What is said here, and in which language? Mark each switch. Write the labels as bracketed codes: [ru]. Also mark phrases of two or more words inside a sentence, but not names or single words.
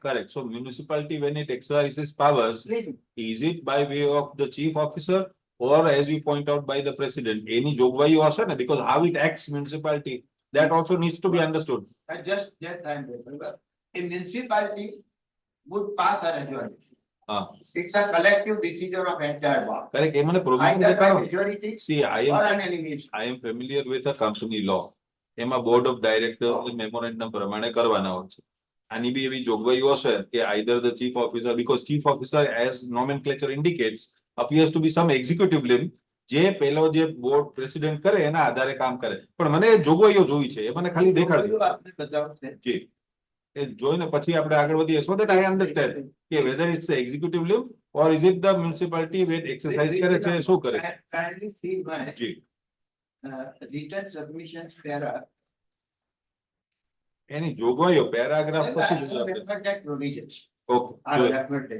[en] correct, so municipality when it exercises powers, is it by way of the chief officer? Or as you point out by the president, any [gu] જોગવાઈ હશે ને, [en] because how it acts municipality, that also needs to be understood. I just I'm remember, a municipality would pass a resolution. It's a collective decision of entire board. Correct, [gu] એ મને provision [en] Either by [gu] દેખાડો. [en] majority See, or an elimination. I am familiar with a company law. [gu] એમાં [en] board of directors [gu] memorandum પ્રમાણે કરવાના હોય છે. આની બી એવી જોગવાઈઓ હશે કે [en] either the chief officer, because chief officer as nomenclature indicates appears to be some executive limb [gu] જે પેલો જે board president કરે એના આધારે કામ કરે. પણ મને એ જોગવાઈઓ જોઈ છે, એ મને ખાલી દેખાડજો. આપને બતાવો છે. જી. એ જોઈને પછી આપણે આગળ વધીએ [en] so that I understand કે whether it's the executive limb or is it the municipality which exercise [gu] કરે છે, શું કરે. [en] Kindly see my [gu] જી. [en] written submissions para. [gu] એની જોગવાઈઓ પેરાગ્રાફ પછી જોઈએ આપણે. [en] Remember that provisions. ઓકે, I remember that.